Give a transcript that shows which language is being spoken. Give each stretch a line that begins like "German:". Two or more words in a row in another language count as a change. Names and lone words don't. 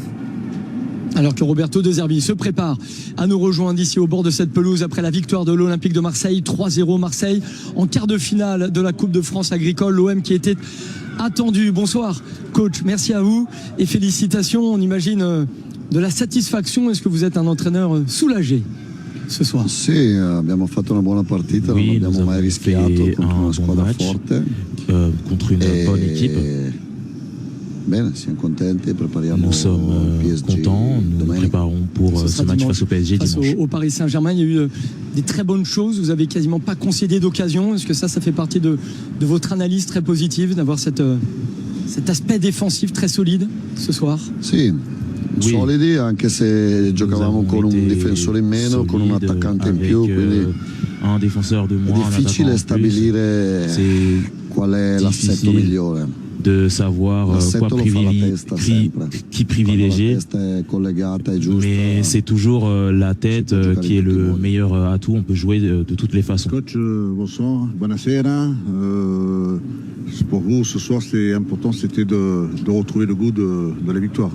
French: Alors que Roberto De Zerbi se prépare à nous rejoindre ici au bord de cette pelouse après la victoire de l'Olympique de Marseille, 3-0 Marseille en quart de finale de la Coupe de France agricole, l'OM qui était attendu. Bonsoir coach, merci à vous et félicitations, on imagine de la satisfaction. Est-ce que vous êtes un entraîneur soulagé ce soir?
Italian: Sì, abbiamo fatto una buona partita,
French: Oui,
Italian: non abbiamo mai rischiato contro una squadra forte.
French: Contre une bonne équipe.
Italian: Bene, siamo contenti, prepariamo
French: Nous sommes PSG contents, nous nous préparons pour ce match face au PSG dimanche. Au Paris Saint-Germain, il y a eu des très bonnes choses, vous avez quasiment pas concédé d'occasion. Est-ce que ça fait partie de votre analyse très positive, d'avoir cet aspect défensif très solide ce soir?
Italian: Sì,
French: oui.
Italian: Solidi, anche se giocavamo con un difensore in meno, con un attaccante in più, quindi
French: un défenseur de moins,
Italian: è difficile stabilire qual è l'assetto migliore.
French: De savoir quoi qui privilégier, mais c'est toujours la tête qui est le meilleur atout. On peut jouer de toutes les façons. Coach, bonsoir, buonasera. Pour vous, ce soir, c'est important, c'était de retrouver le goût de la victoire.